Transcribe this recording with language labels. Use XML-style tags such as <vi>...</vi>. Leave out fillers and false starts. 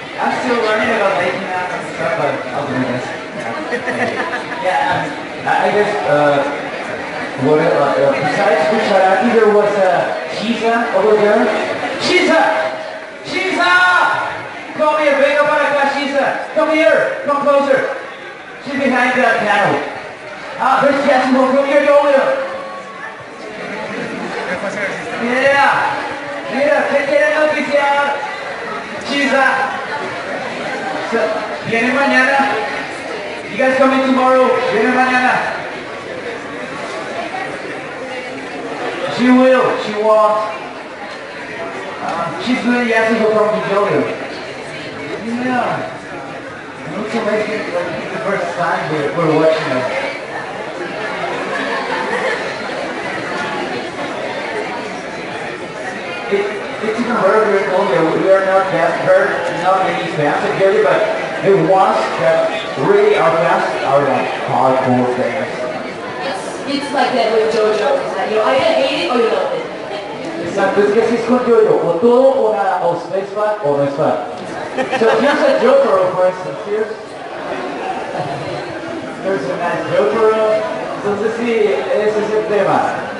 <en>I'm still learning about making that and stuff, but I'll do my best. Yeah, I guess, besides Kucharaki, there was Shiza over there. Shiza! Shiza! Come here,</en> <es>venga para acá,</es> <en>Shiza. Come here, come closer. She's behind the piano. There's Jasmine, come here, go with her. Yeah.</en> <es>Mira, ¿qué quieren noticiar? Shiza. Viene mañana.</es> <en>You guys coming tomorrow?</en> <es>Viene mañana.</es> <en>She will. She won't. She's doing Yasuko from Jojo. Yeah. It looks amazing. Like the first time we're watching it. It's even harder to know that we are not that hurt, not many fans of Jojo, but the ones that really are fans are like hardcore fans. It's like that with JoJo. It's like you either hate it or you love it.</en> <es>Exacto, es que así es con Jojo, o todo o nada, o es fan o no es fan.</es> <en>So here's a Jotaro, for instance, here's a nice Jotaro.</en> <es>Entonces sí, ese es el tema.</es>